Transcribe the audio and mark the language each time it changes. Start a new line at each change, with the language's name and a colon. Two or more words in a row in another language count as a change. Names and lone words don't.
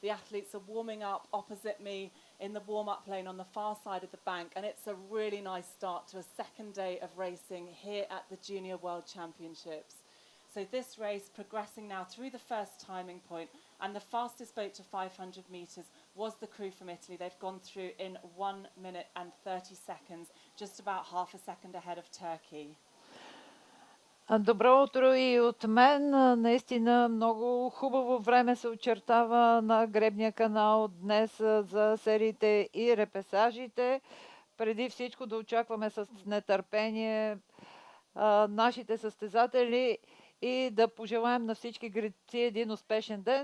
English: The athletes are warming up opposite me in the warm-up lane on the far side of the bank, and it's a really nice start to a second day of racing here at the Junior World Championships. So this race progressing now through the first timing point, and the fastest boat to 500 metres was the crew from Italy. They've gone through in 1 minute and 30 seconds, just about half a second ahead of Turkey.
Bulgarian: Добро утро и от мен. Наистина много хубаво време се очертава на гребния канал днес за сериите и репесажите. Преди всичко да очакваме с нетърпение нашите състезатели и да пожелаем на всички гребци един успешен ден.